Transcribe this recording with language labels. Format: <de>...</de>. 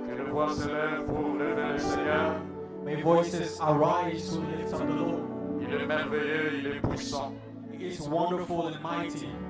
<fr>voix s'élève pour lever le Seigneur.</fr> <en>May voices arise to lift up the Lord.</en> <fr>Il est merveilleux, il est puissant.</fr> <en>He is wonderful and mighty.</en>